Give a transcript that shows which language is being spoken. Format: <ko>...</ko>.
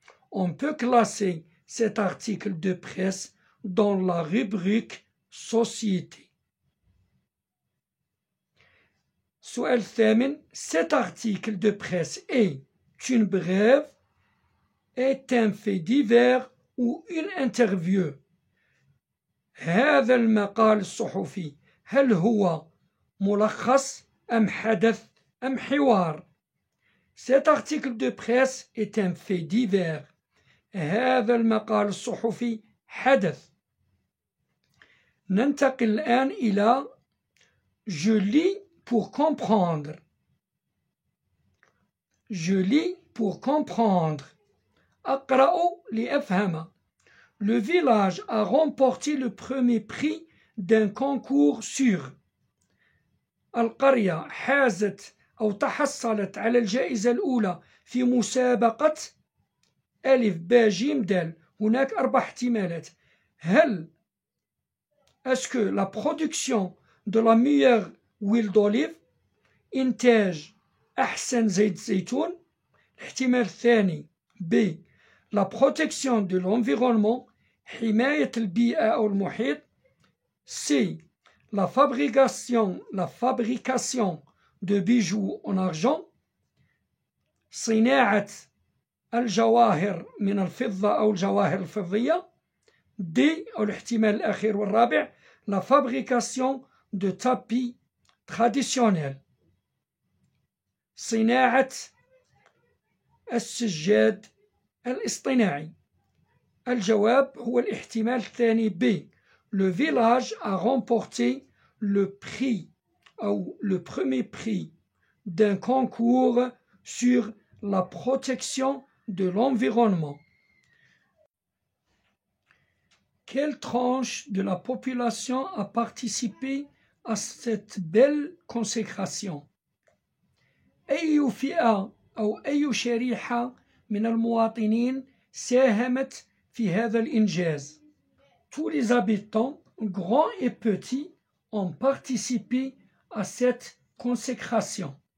<fr>On peut classer cet article de presse dans la rubrique société.</fr> <ar>السؤال الثامن:</ar> <fr>Cet article de presse est une brève, est un fait divers ou une interview.</fr> <ar>هذا المقال الصحفي هل هو ملخص أم حدث أم حوار؟</ar> <fr>Cet article de presse est un fait divers.</fr> <ar>هذا المقال الصحفي حدث. ننتقل الآن إلى</ar> <fr>Je lis pour comprendre. Je lis pour comprendre.</fr> <ar>أقرأ لأفهم.</ar> <fr>Le village a remporté le premier prix d'un concours sur.</fr> <ar>القرية حازت أو تحصلت على الجائزة الأولى في مسابقة ألف باء جيم دال. هناك 4 احتمالات.</ar> <fr>هل est-ce que la production de la meilleure huile d'olive،</fr> <ar>إنتاج أحسن زيت زيتون؟ الاحتمال الثاني</ar> <fr>B la protection de l'environnement،</fr> <ar>حماية البيئة أو المحيط.</ar> <fr>C la fabrication de bijoux en argent،</fr> <ar>صناعة الجواهر من الفضة أو الجواهر الفضية. D أو الاحتمال الأخير والرابع</ar> <fr>la fabrication de tapis traditionnels،</fr> <ar>صناعة السجاد الاصطناعي. الجواب هو الاحتمال الثاني B.</ar> <fr>Le village a remporté le prix ou le premier prix d'un concours sur la protection de l'environnement. Quelle tranche de la population a participé à cette belle consécration؟</fr> <ar>أي فئة أو أي شريحة من المواطنين ساهمت في هذا الإنجاز؟</ar> <fr>Tous les habitants, grands et petits, ont participé à cette consécration.</fr>